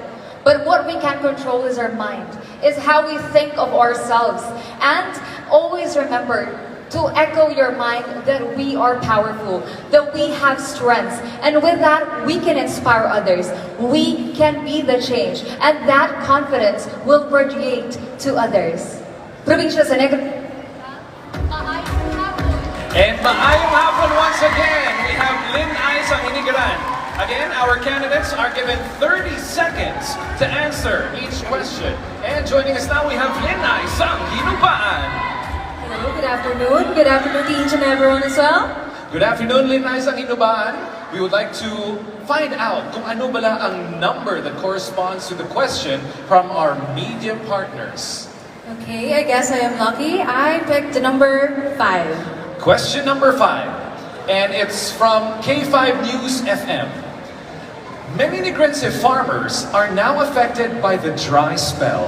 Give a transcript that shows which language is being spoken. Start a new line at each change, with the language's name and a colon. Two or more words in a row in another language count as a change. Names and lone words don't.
English: But what we can control is our mind, is how we think of ourselves. And always remember to echo your mind that we are powerful, that we have strengths, and with that, we can inspire others. We can be the change, and that confidence will radiate to others.
Hiligaynon: Probinsya sa Negros.
English: And
Hiligaynon: maayong hapon
English: once again, we have LIN-AY San Hinigaran. Again, our candidates are given 30 seconds to answer each question. And joining us now, we have LIN-AY San Hinubaan. Hello, good afternoon. Good afternoon to each and everyone as well. Good afternoon, LIN-AY San Hinubaan. We would like to find out
Hiligaynon: kung ano bala ang
English: number that corresponds to the question from our media partners. Okay, I guess I am lucky. I picked the number 5. Question number 5, and it's from K5 News FM. Many Negrense farmers are now affected by the dry spell.